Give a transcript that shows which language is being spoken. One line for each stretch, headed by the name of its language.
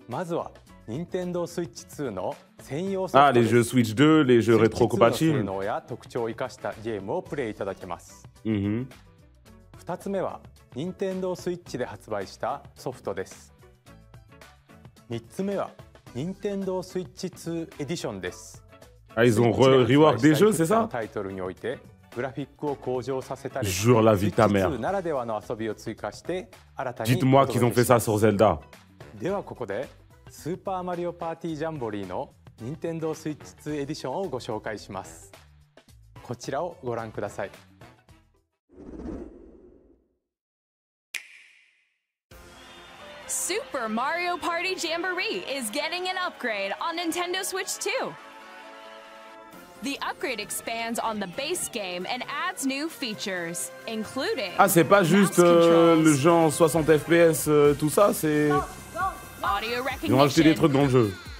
Japanese: まずは Nintendo Switch 2の専用ソフト
French: Ah, les jeux Switch 2, les jeux rétro-compatibles.
Japanese: 性能や特徴を生かしたゲームをプレイいただけます。2つ目は Nintendo Switch で発売したソフトです。 3つ目は Nintendo Switch 2 Edition です。
French: Ah, ils ont rework des jeux, c'est ça?
Japanese: タイトルにおいてグラフィックを向上させたり、
French: Jure la vie de ta mère.
Japanese: ならではの遊びを追加して新たに。
French: Dites-moi qu'ils ont fait ça sur Zelda.
Japanese: ではここでスーパーマリオパーティージャンボリーの Nintendo Switch 2エディションをご紹介します。こちらをご覧ください。
English: Super Mario Party Jamboree is getting an upgrade on Nintendo Switch 2. The upgrade expands on the base game and adds new features, including
French: Ah, c'est pas juste le jeu en 60 FPS, tout ça, c'est...
English: audio
French: Ils ont rajouté des trucs dans le jeu.